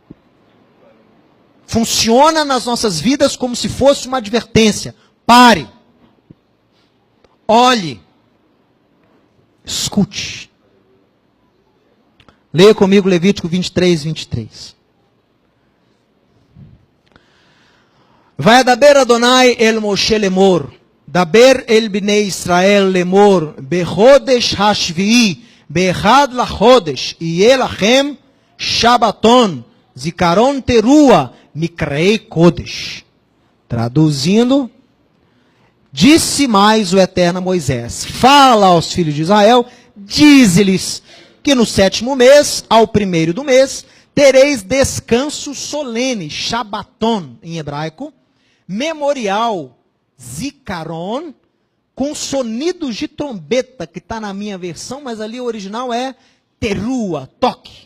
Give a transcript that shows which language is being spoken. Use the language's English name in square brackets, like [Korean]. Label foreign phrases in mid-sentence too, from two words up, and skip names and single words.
[Portuguese] Funciona nas nossas vidas como se fosse uma advertência. Pare. Olhe. Escute. Leia comigo Levítico 23, 23. [Hebrew] וידבר אדוני אל משה לאמר. דבר אל בני ישראל לאמר. בחודש השביעי. באחד לחודש. יהיה לכם שבתון. זכרון תרועה. מקרא קודש. [Portuguese] Traduzindo, disse mais o Eterno a Moisés: fala aos filhos de Israel, dize-lhes que no 7º mês, ao 1º do mês, tereis descanso solene, Shabbaton em hebraico, memorial, Zikaron, com sonidos de trombeta, que está na minha versão, mas ali o original é terua, toque.